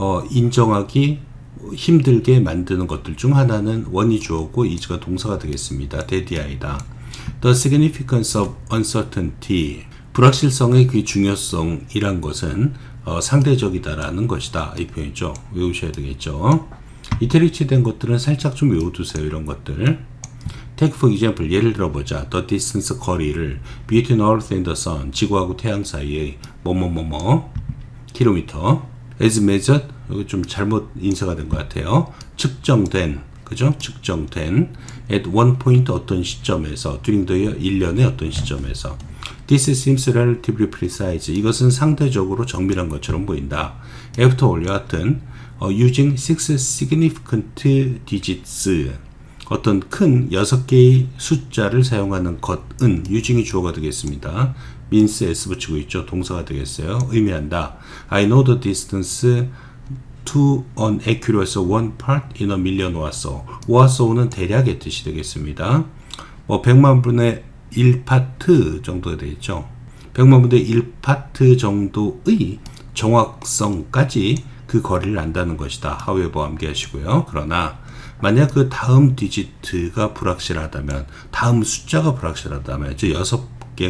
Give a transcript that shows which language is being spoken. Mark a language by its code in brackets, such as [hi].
[ko] 인정하기 힘들게 만드는 것들 중 하나는 원이 주어고 is가 동사가 되겠습니다. 대디아이다. [en] The significance of uncertainty [ko] 불확실성의 그 중요성이란 것은 상대적이다라는 것이다. 이 표현이죠. 외우셔야 되겠죠. 이태리치 된 것들은 살짝 좀 외워두세요. 이런 것들. [en] Take for example. [ko] 예를 들어보자. [en] The distance [ko] 거리를 [en] between Earth and the Sun. [ko] 지구하고 태양 사이의 뭐뭐뭐뭐 킬로미터. [en] As measured. [ko] 여기 좀 잘못 인쇄가 된 것 같아요. 측정된. 그죠? 측정된. [en] At one point [ko] 어떤 시점에서. [en] During the year. [ko] 1년의 어떤 시점에서. [en] This seems relatively precise. [ko] 이것은 상대적으로 정밀한 것처럼 보인다. [en] After all, [ko] 여하튼 [en] using 6 significant digits [ko] 어떤 큰 6개의 숫자를 사용하는 것은 using이 주어가 되겠습니다. means s 붙이고 있죠. 동사가 되겠어요. 의미한다. [en] I know the distance to an accuracy of 1 part in a million or so. [ko] or so는 대략의 뜻이 되겠습니다. 100만 분의 1파트 정도가 되겠죠. 100만 분의 1파트 정도의 정확성까지 그 거리를 안다는 것이다. however 암기하시고요. 그러나 만약 그 다음 디지트가 불확실하다면 다음 숫자가 불확실하다면 즉 6